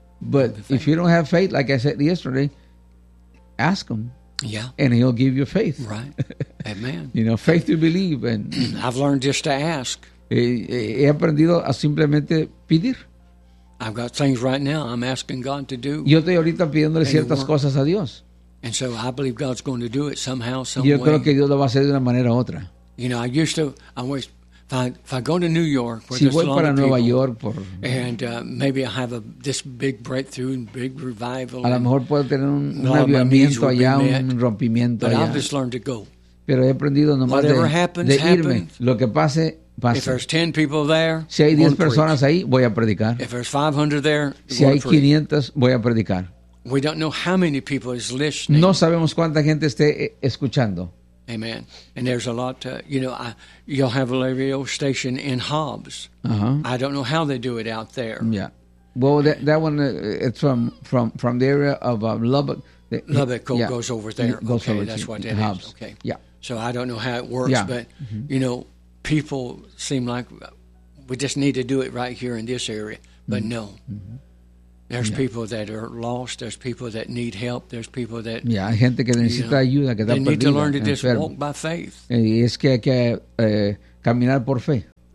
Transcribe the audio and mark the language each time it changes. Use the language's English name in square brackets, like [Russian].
[English] But if you don't have faith, like I said yesterday, ask Him, yeah, and He'll give you faith. Right. Amen. You know, faith to believe. And I've learned just to ask. [Spanish] He aprendido a simplemente pedir. [English] I've got things right now I'm asking God to do. [Spanish] Yo estoy ahorita pidiéndole ciertas cosas a Dios. [English] And so I believe God's going to do it somehow, some [Spanish] yo [English] way. [Spanish] Creo que Dios lo va a hacer de una manera u otra. [English] You know, I used to, I always, if I go to New York, [Spanish] si voy para Nueva York, [English] and maybe I have this big breakthrough and big revival. [Spanish] A lo mejor puedo tener un avivamiento allá, un rompimiento allá. [English] But I've just learned to go. [Spanish] Pero he aprendido nomás de irme. Lo que pase, pasa. [English] If there's 10 people there, [Spanish] si hay 10 personas ahí, voy a predicar. [English] If there's 500 there, [Spanish] si hay 500, voy a predicar. [English] We don't know how many people is listening. [Spanish] No sabemos cuánta gente esté escuchando. [English] Amen. And there's a lot, you'll have a radio station in Hobbs. Uh-huh. I don't know how they do it out there. Yeah. Well, that one, it's from the area of Lubbock. Lubbock goes over there. Goes okay, over that's what it that is. Okay. Yeah. So I don't know how it works, but, you know, people seem like we just need to do it right here in this area. But no. Mm-hmm. There's people that are lost. There's people that need help. There's people that... [Spanish] Yeah, hay gente que necesita ayuda, que está [English] They need to learn to just walk by faith. [Spanish] Y es que hay que caminar por fe.